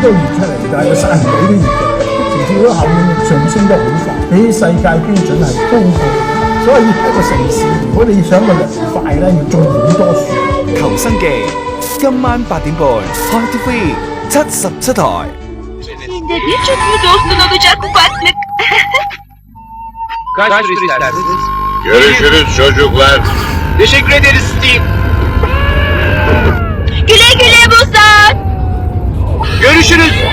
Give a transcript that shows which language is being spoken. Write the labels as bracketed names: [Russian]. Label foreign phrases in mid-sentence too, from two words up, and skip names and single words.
[Cantonese] 大家開冷氣谷好多熱出嚟，但係佢散唔到啲熱嘅，直至嗰熱效應上升得好快，比世界標準係高過。所以一個城市，如果你想個涼快咧，要種好多樹。求生記，今晚8點半，Hot TV 77台。 [Turkish] Şimdi birçok bir dostun olacak ufaklık. Kaç tur istersiniz? Görüşürüz çocuklar. Teşekkür ederiz Steve. Güle güle Busan. Görüşürüz.